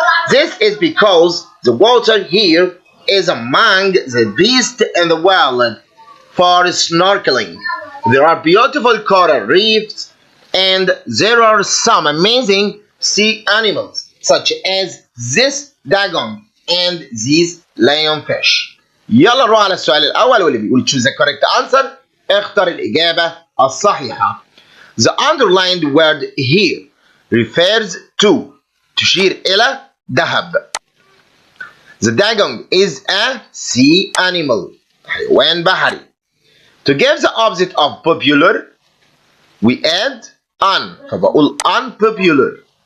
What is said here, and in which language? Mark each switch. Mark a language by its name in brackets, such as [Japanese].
[English] This is because the water here is among the best in the world for snorkeling. There are beautiful coral reefs and there are some amazing sea animals such as this dugong and these lionfish. [Arabic] يلا نروح على السؤال الأول واللي بيقول [English] choose the correct answer. [Arabic] اختر الإجابة الصحيحة. [English] The underlined word here refers to [Arabic] تشير إلى [English] دهب. The dugong is a sea animal. [Arabic] حيوان بحري. [English] To give the opposite of popular we add un فبقول unpopular.